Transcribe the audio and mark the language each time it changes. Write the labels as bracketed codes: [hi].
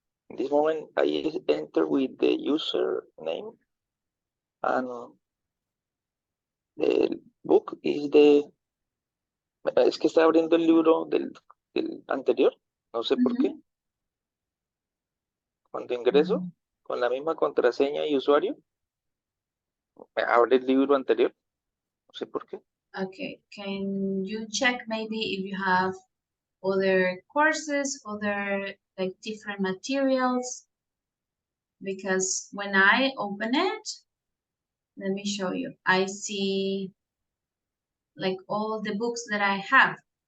[en] In this moment, I enter with the username, and the book is the. [es] Es que está abriendo el libro del anterior, no sé por qué. Cuando ingreso con la misma contraseña y usuario, me abre el libro anterior, no sé por qué. [en] Okay, can you check maybe if you have other courses, other like different materials? Because when I open it, let me show you. I see like all the books that I have.